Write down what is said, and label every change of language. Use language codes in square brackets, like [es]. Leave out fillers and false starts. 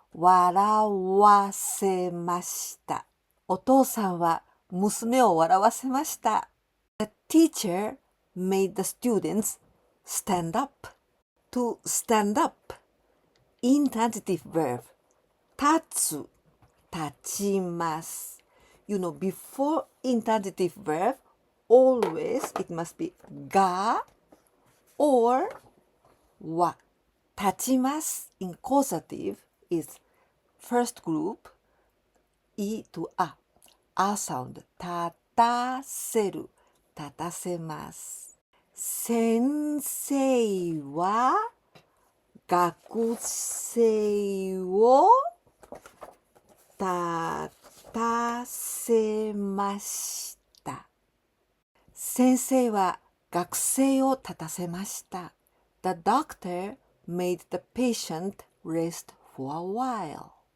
[ja] 笑わせました。お父さんは娘を笑わせました。 [en] The teacher made the students stand up. To stand up. Intransitive verb. [ja] 立つ、立ちます。 [en] You know, before intransitive verb, always it must be が or は。立ちます in causative is first group, [ja] い [en] to a sound [ja] 立たせる立たせます。先生は学生を立たせました。先生は学生を立たせました。 [en] The doctor made the patient rest for a while.